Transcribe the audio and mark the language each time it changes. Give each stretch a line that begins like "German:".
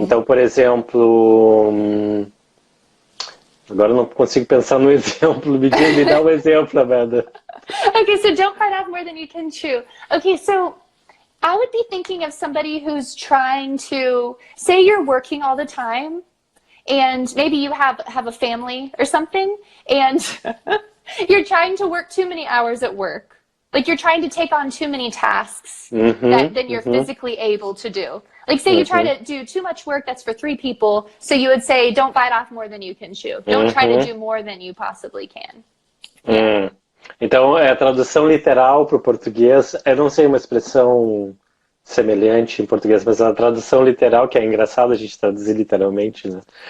Portuguese: Então, por exemplo, agora eu não consigo pensar no exemplo, me dá um exemplo, Amanda.
English: Okay, so don't bite off more than you can chew. Okay, so I would be thinking of somebody who's trying to, say you're working all the time, and maybe you have a family or something, and you're trying to work too many hours at work. Like you're trying to take on too many tasks that you're physically able to do. Like say you try to do too much work that's for 3 people, so you would say, don't bite off more than you can chew. Don't try to do more than you possibly can. Yeah.
Portuguese: Então, a tradução literal para o português, eu não sei uma expressão semelhante em português, mas a tradução literal, que é engraçado a gente traduzir literalmente, né?